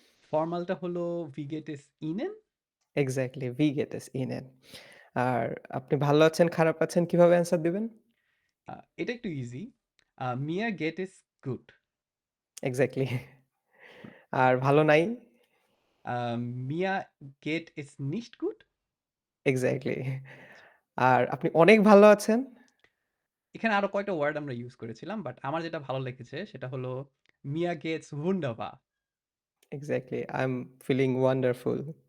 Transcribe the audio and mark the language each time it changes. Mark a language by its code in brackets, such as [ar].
[de] ফরমালটা হলো wie geht es Ihnen? এক্সাক্টলি, wie geht es Ihnen? [bn] আর আপনি ভালো আছেন, খারাপ আছেন কিভাবে অ্যান্সার দিবেন? [de] এটা একটু ইজি। Mir geht es gut. [bn] Exactly. আর ভালো নাই? [de] Mir geht es nicht gut? [bn] Exactly. আর আপনি অনেক ভালো আছেন? এখানে আরো কয়েকটা ওয়ার্ড আমরা ইউজ করেছিলাম, বাট আমার যেটা ভালো লেগেছে সেটা হলো [de] Mir geht's wunderbar. [en] Exactly, I am feeling wonderful.